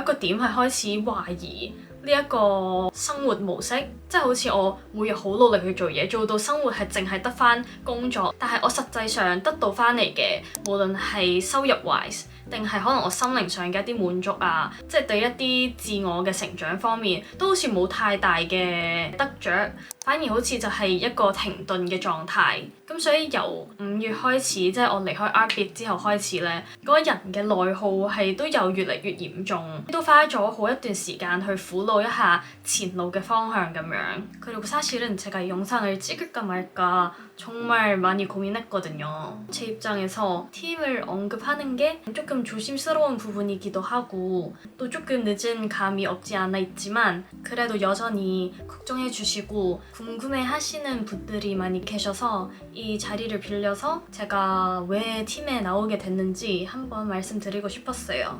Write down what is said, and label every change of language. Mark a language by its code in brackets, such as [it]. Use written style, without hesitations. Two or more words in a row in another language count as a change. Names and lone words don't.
[yue] 個點係開始懷疑呢一個生活模式，即係好似我每日好努力去做嘢，做到生活係淨係得返工作，但係我實際上得到返嚟嘅，無論係收入 wise，定係可能我心靈上嘅一啲滿足啊，即係對一啲自我嘅成長方面，都好似冇太大嘅得着，反而好似就係一個停頓嘅狀態。咁所以由5月開始，即係我離開 Arbit 之後開始咧，嗰個人嘅內耗係都有越嚟越嚴重，都花咗好一段時間去苦惱一下前路嘅方向咁樣。 [ko] 그리고 사실은 제가 이 영상을 찍을까 말까 정말 많이 고민했거든요. 제 입장에서 팀을 언급하는 게 조금 조심스러운 부분이기도 하고 또 조금 늦은 감이 없지 않아 있지만 그래도 여전히 걱정해 주시고 궁금해 하시는 분들이 많이 계셔서 이 자리를 빌려서 제가 왜 팀에 나오게 됐는지 한번 말씀드리고 싶었어요.